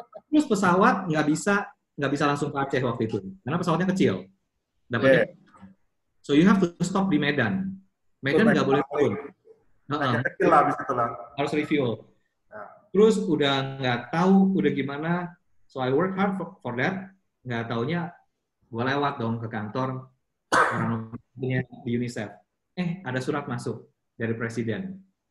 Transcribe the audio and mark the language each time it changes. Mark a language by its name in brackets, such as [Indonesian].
[Indonesian] Terus pesawat nggak bisa langsung ke Aceh waktu itu, karena pesawatnya kecil. Dapatnya. [English] So you have to stop di Medan. [Indonesian] Medan nggak boleh turun. Kecil lah, habis itu lah. Harus refuel. Terus udah nggak tahu udah gimana. [English] So I work hard for that. [Indonesian] Nggak taunya gue lewat dong ke kantor orang di UNICEF. Ada surat masuk dari presiden.